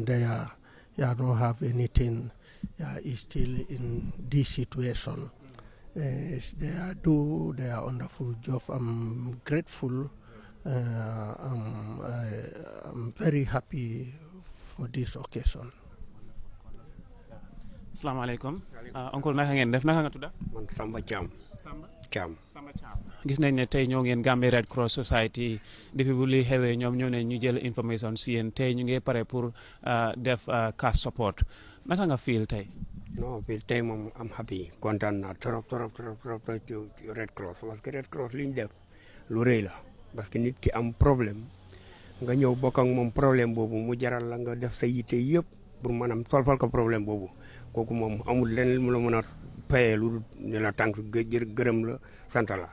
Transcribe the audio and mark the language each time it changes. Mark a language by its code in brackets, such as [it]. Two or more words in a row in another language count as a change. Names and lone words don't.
[en] They don't have anything. Is still in this situation. They are wonderful job. I'm grateful. I'm very happy for this occasion. [ar] السلام عليكم. [wo] Uncle naka ngeen def, naka nga tudda? Man Samba Cham. Samba Cham. Samba Cham. Gis nañ ne tey ñoo ngeen Gambia Red Cross Society depuis bu li xewee ñoom ñoo ne ñu jël information si yéen tey ñu ngi pare pour def [en] cash support. [wo] Naka nga feel tey? No, feel tey moom am happy, kontaan naa trop ci Red Cross, parce que Red Cross li ñu def lu rëy la, parce que nit ki am problème nga ñëw bokk ak moom problème boobu mu jaral la nga def sa yitte yëpp pour maanaam solfal ko problème boobu, kooku moom amul leneen mu la mën a paye lu ne la tànk gërëm la sant la.